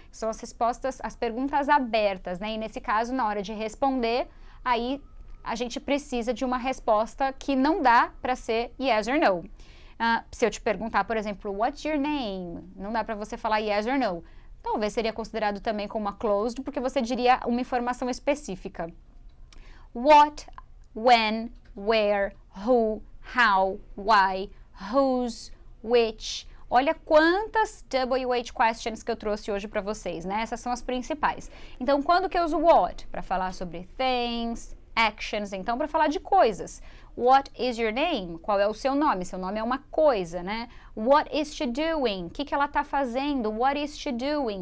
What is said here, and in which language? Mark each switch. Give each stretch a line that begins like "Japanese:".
Portuguese: São as respostas, as perguntas abertas, né? E nesse caso, na hora de responder, aí a gente precisa de uma resposta que não dá para ser
English: yes or no.
Portuguese: Se eu te perguntar, por exemplo,
English: what's your name?
Portuguese: Não dá para você falar
English: yes or no.
Portuguese: Talvez seria considerado também como uma closed, porque você diria uma informação específica.
English: What, when, where, who, how, why, whose, which.
Portuguese: Olha quantas WH questions que eu trouxe hoje para vocês, né? Essas são as principais. Então, quando que eu uso what? Para falar sobre
English: things, actions,
Portuguese: então para falar de coisas.
English: What is your name?
Portuguese: Qual é o seu nome? Seu nome é uma coisa, né?
English: What is she doing?
Portuguese: O que ela tá fazendo?
English: What is she doing?